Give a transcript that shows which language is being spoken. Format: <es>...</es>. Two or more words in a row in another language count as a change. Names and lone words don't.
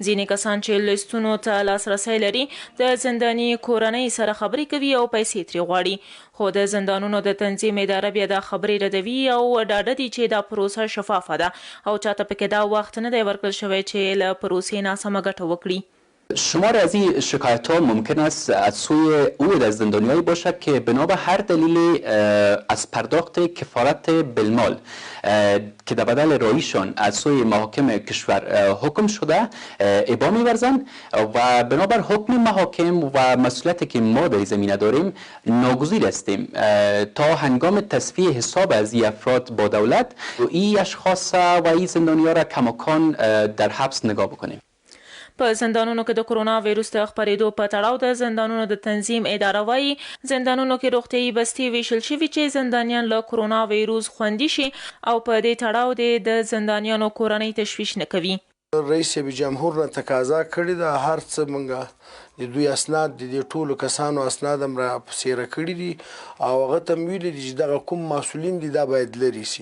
<ps>ځینې کسان چې لیستونو ته لاسرسی لري د زنداني کورنۍ سره خبرې کوي او پیسې ترې غواړي، خو د زندانونو د تنظیم اداره بیا دا خبرې ردوي او ډاډه دي چې دا پروسه شفافه ده او چاته پکې دا وخت نه دی ورکړل شوی چې له پروسې ناسمه ګټه وکړي.</ps> <fa>شمار از این شکایت ها ممکن است از سوی او از زندانیایی باشد که بنا به هر دلیل از پرداخت کفارت بالمال که در بدل رایشان از سوی محاکم کشور حکم شده ابا می‌ورزند و بنابر حکم محاکم و مسئولیتی که ما در زمینه داریم ناگزیر هستیم تا هنگام تصفیه حساب از این افراد با دولت این اشخاص و این زندانیان را کماکان در حبس نگاه بکنیم.</fa> <ps>په زندانونو کې د کرونا ویروس د خپرېدو په تړاو د زندانونو د تنظیم اداره وایي زندانونو کې روغتیايي بستې ویشل شوي چې زندانیان له کرونا ویروس خوندي شي او په دې تړاو د زندانیانو کورنۍ تشویش نه کوي. رئیس جمهور نه تقاضا کړې ده هر څه مونږه د دوی اسناد د ټولو کسانو اسناد هم را سیره کړي دي او هغه ته ویلي دي چې دغه کوم مسؤلین دي دا باید لري سي.</ps>